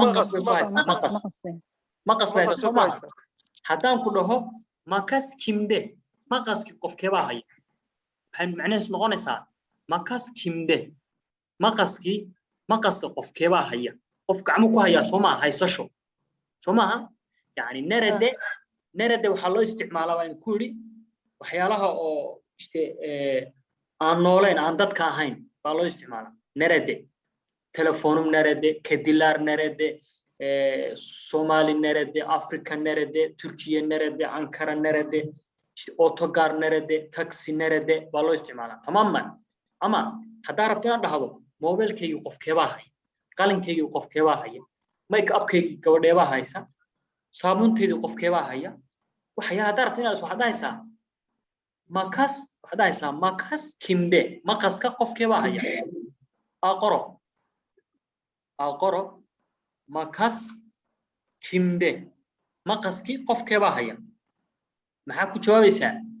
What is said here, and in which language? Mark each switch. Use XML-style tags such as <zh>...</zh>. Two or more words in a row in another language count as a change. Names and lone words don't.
<so>maqas bay ku haysaa maqas bay haysaa soo maaha haddaan ku dhaho</so> <tr>makas kimde</tr> <so>maqaski qofkee baa haya maxay macnaheedu noqonaysaa</so> <tr>makas kimde</tr> <so>maqaska qofkee baa haya qof gacmo ku haya soo maaha haysasho soo maaha</so> <tr>yani nerede</tr> <so>waxaa loo isticmaalaa waan ku yidhi waxyaalaha oo aan nooleen aan dadka ahayn baa loo isticmaalaa</so> <tr>nerede telefonum nerede kediler nerede Somali nerede Afrika nerede Türkiye nerede Ankara nerede otogar nerede taksi nerede</tr> <so>baa loo isticmaalaa</so> <tr>tamam mı</tr> <so>ama haddaa rabto inaad dhahdo mobilkaygu qofkee baa haya qalinkaygu qofkee baa haya make upkaygu gabadhee baa haysa saabuuntaydu qofkee baa haya waxyaa haddaa rabto inaad waxaad dhahaysaa</so> <tr>makas kimde</tr> <so>maqaska qofkee baa haya aqoro</so> <tr>makas kimde</tr> <so>maqaski qofkee baa haya maxaa ku jawaabaysaa</so>